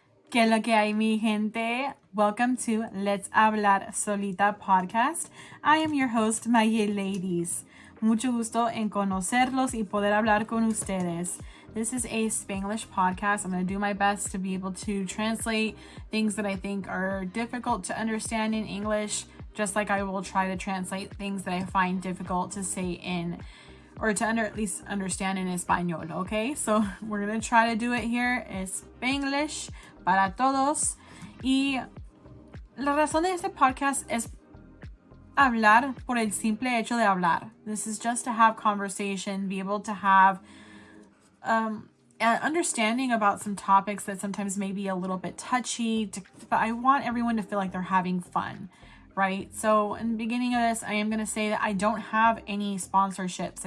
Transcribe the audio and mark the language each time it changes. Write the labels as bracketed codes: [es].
[es] ¿Qué es lo que hay, mi gente? Welcome to Let's Hablar Solita podcast. I am your host, my ladies. Mucho gusto en conocerlos y poder hablar con ustedes. [en] This is a Spanglish podcast. I'm going to do my best to be able to translate things that I think are difficult to understand in English, just like I will try to translate things that I find difficult to say in or to at least understand in español, okay? So we're going to try to do it here in Spanglish para todos. [es] Y la razón de este podcast es hablar por el simple hecho de hablar. [en] This is just to have conversation, be able to have an understanding about some topics that sometimes may be a little bit touchy, but I want everyone to feel like they're having fun, right? So in the beginning of this, I am going to say that I don't have any sponsorships.